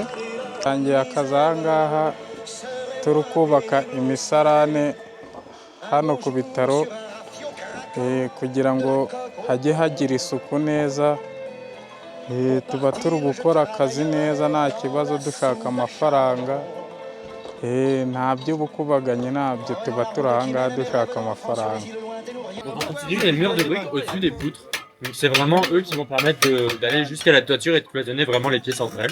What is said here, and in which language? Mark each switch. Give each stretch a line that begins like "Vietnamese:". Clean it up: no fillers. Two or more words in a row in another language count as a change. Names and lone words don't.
Kinyarwanda: Tangiye akazi aha ngaha turi kubaka imisarane hano ku bitaro kugira ngo hajye hagira isuku neza, tuba turi gukora akazi neza nta kibazo dushaka amafaranga, nta by'ubukubaganye ntabyo, tuba turi aha ngaha dushaka amafaranga.
French: On continue les murs de briques au-dessus des poutres. Donc c'est vraiment eux qui vont permettre d'aller jusqu'à la toiture et de cloisonner vraiment les pieds centrales.